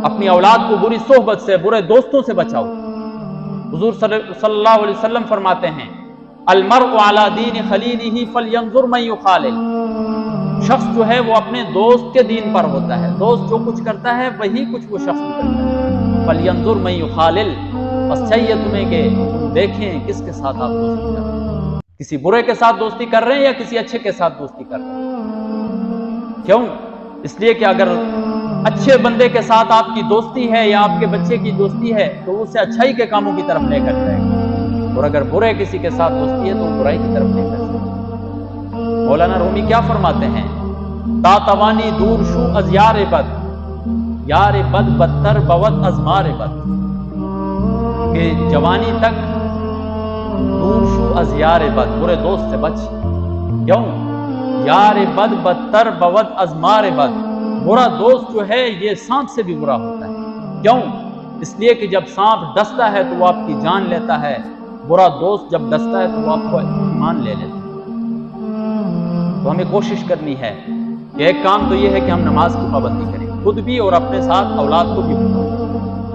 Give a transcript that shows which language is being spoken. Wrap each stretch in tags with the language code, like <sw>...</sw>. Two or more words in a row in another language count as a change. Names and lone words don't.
<ur>اپنی اولاد کو بری صحبت سے، برے دوستوں سے بچاؤ۔ حضور</ur> <ar>صلی اللہ علیہ وسلم</ar> <ur>فرماتے ہیں</ur> <ar>المرء علی دین خلیلہ فلینظر من یخالل،</ar> <ur>شخص جو ہے وہ اپنے دوست کے دین پر ہوتا ہے، دوست جو کچھ کرتا ہے وہی کچھ وہ شخص کرتا ہے۔</ur> <ar>فَلْيَنْظُرْ مَنْ يُخَالِلْ،</ar> <ur>بس چاہیے تمہیں کہ تم دیکھیں کس کے ساتھ آپ دوستی کر رہے ہیں، کسی برے کے ساتھ دوستی کر رہے ہیں یا کسی اچھے کے ساتھ دوستی کر رہے ہیں۔ کیوں؟ اس لیے کہ اگر اچھے بندے کے ساتھ آپ کی دوستی ہے یا آپ کے بچے کی دوستی ہے تو وہ اسے اچھائی کے کاموں کی طرف لے کر جائے گا، اور اگر برے کسی کے ساتھ دوستی ہے تو وہ برائی کی طرف لے کر جائے گا۔ مولانا رومی کیا فرماتے ہیں؟</ur> <fa>تا توانی دور شو از یار بد، یار بد بدتر بود از مار بد،</fa> <ur>کہ جوانی تک</ur> <fa>دور شو از یار بد،</fa> <ur>برے دوست سے بچ۔ کیوں؟</ur> <fa>یار بد بدتر بود از مار بد،</fa> <ur>برا دوست جو ہے یہ سانپ سے بھی برا ہوتا ہے۔ کیوں؟ اس لیے کہ جب سانپ ڈستا ہے تو وہ آپ کی جان لیتا ہے، برا دوست جب ڈستا ہے تو وہ آپ کو ایمان لے لیتا ہے۔ تو ہمیں کوشش کرنی ہے کہ ایک کام تو یہ ہے کہ ہم نماز کی پابندی کریں، خود بھی اور اپنے ساتھ اولاد کو بھی بچائیں۔</ur>